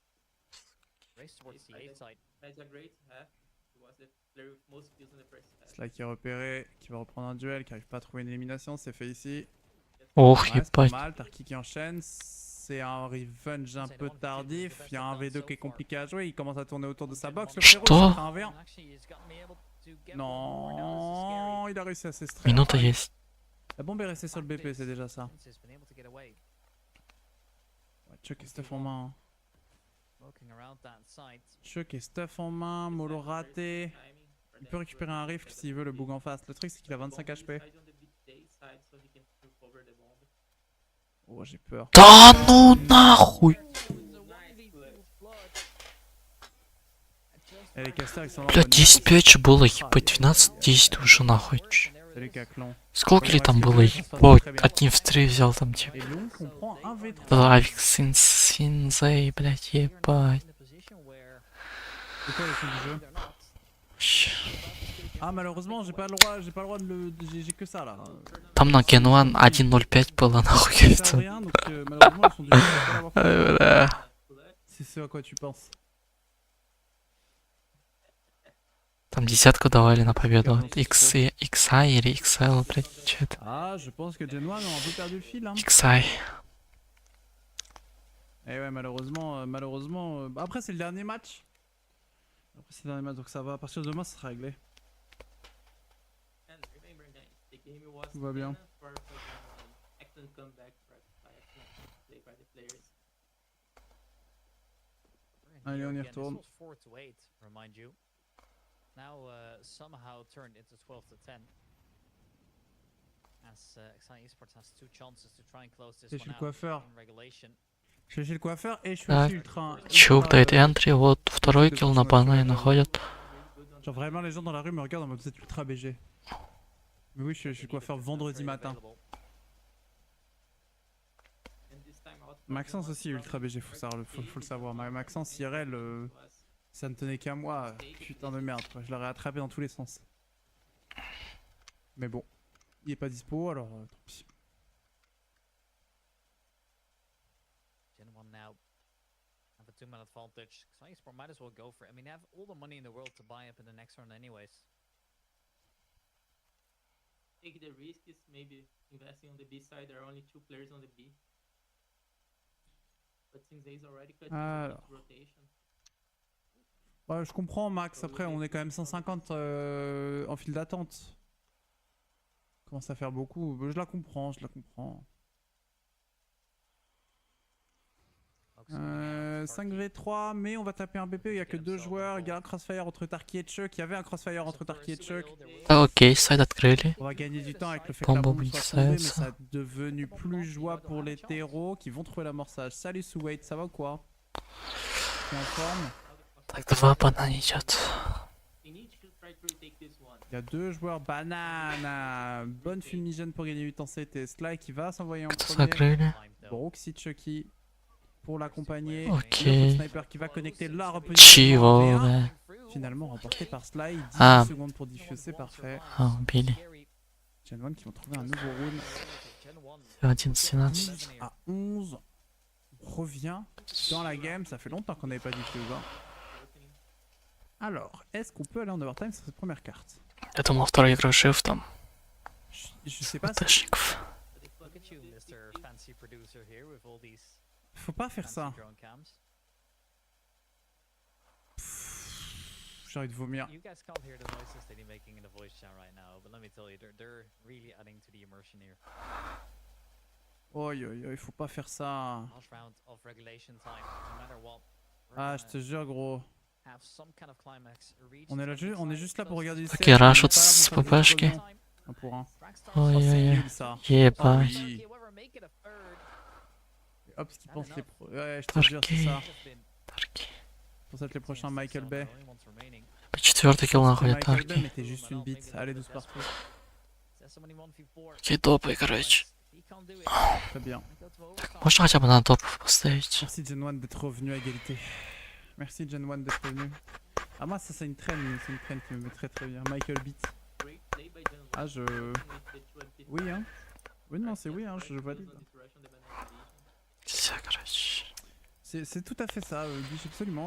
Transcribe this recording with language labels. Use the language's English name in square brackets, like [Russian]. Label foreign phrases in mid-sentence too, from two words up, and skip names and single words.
[French] Sly qui est repéré, qui va reprendre un duel, qui arrive pas à trouver une élimination, c'est fait ici. Oh, ouais, c'est pas mal, Tarki qui enchaîne. C'est un revenge un peu tardif. Il y a un V2 qui est compliqué à jouer. Il commence à tourner autour de sa box. Le frérot, c'est un V1. Non, il a réussi à s'extraire. [Russian] Минута есть. [French] La bombe est restée sur le BP, c'est déjà ça. Ouais, Chuck et stuff en main. Chuck et stuff en main. Molo raté. Il peut récupérer un rift s'il veut le bug en face. Le truc, c'est qu'il a 25 HP. Oh, j'ai peur. [Russian] Да ну нахуй! Бля, 10-5 же было, ебать, 12-10 уже нахуй. Сколько ли там было, ебать, один в 3 взял там, типа. Да, Авик Синзей, блядь, ебать. [French] Ah, malheureusement, j'ai pas le droit de le. J'ai que ça là. [Russian] Там на Gen 1 1.05 было, нахуй. [French] C'est ce à quoi tu penses. [Russian] Там десятку давали на победу. XI или XL, блядь, что это? [French] Ah, je pense que Gen 1 ont un peu perdu le fil. Hein. XI. Eh ouais, malheureusement. Après, c'est le dernier match. Donc ça va. À partir de demain, ça sera réglé. Tout va bien. Allez, on y retourne. C'est chez le coiffeur. Je suis chez le coiffeur et je suis aussi ultra. [Russian] Чук дает энтри, вот второй килл на банане находят. [French] Genre vraiment les gens dans la rue me regardent en mode vous êtes ultra BG. Mais oui, je suis le coiffeur vendredi matin. Maxence aussi ultra BG, faut le savoir. Maxence IRL, ça ne tenait qu'à moi. Putain de merde, quoi. Je l'aurais attrapé dans tous les sens. Mais bon, il est pas dispo, alors tant pis. [English] Gen 1 now have a 2-minute advantage. СМОТРИМ might as well go for it. I mean, they have all the money in the world to buy up in the next round anyways. Take the risk is maybe investing on the B side. There are only 2 players on the B. But since they's already cut rotation. [French] Ouais, je comprends Max, après on est quand même 150 en file d'attente. Commence à faire beaucoup, je la comprends. 5v3, mais on va taper un BP, il n'y a que 2 joueurs, il y a un crossfire entre Tarki et Chuck, il y avait un crossfire entre Tarki et Chuck. [Russian] Ah ok, сайт открыли. [French] On va gagner du temps avec le fait que la bombe soit tombée, mais ça a devenu plus jouable pour les terreaux qui vont trouver l'amorçage. Salut Souwait, ça va ou quoi? T'es en forme? [Russian] Так, 2 банана идет. [French] Il y a 2 joueurs banane. Bonne fumigène pour gagner du temps, c'était Sly qui va s'envoyer en premier. [Russian] Закрыли. [French] Broxy Chucky. pour l'accompagner. Ok. Le sniper qui va connecter la Chivo, reposition. ouais. Finalement remporté par Sly. 10 Ah. secondes pour diffuser, c'est parfait. Ah, Billy. Gen 1 qui vont trouver un nouveau round. 11-17. 10 à 11. On revient dans la game. Ça fait longtemps qu'on n'avait pas diffusé. Alors, est-ce qu'on peut aller en overtime sur cette première carte? [Russian] Я думал, второй игрой шифтом. [French] Je sais pas. [Russian] Тащиков. [French] Faut pas faire ça. J'ai envie de vomir. Oi, faut pas faire ça. Ah, je te jure, gros. On est juste là pour regarder. [Russian] Такие рашут с ППшки. [French] Un pour un. [Russian] Ой-ой-ой. Ебать. [French] Hop, ce qu'ils pensent les pros. Ouais, je te jure, c'est ça. Pour ça que les prochains Michael Bay. [Russian] Четвертый килл нахуй, Michael Bay тарки. [French] mettait juste une bite. Allez, 12 partout. [Russian] Какие топы, короче. [French] Très bien. [Russian] Можно хотя бы на топ поставить? [French] Merci Gen 1 d'être revenu à égalité. Merci Gen 1 d'être revenu. Ah, moi, ça, c'est une traîne qui me met très très bien. Michael Beat. Ah, oui, hein. Oui, non, c'est oui, hein, je valide. C'est tout à fait ça, Guiche, absolument.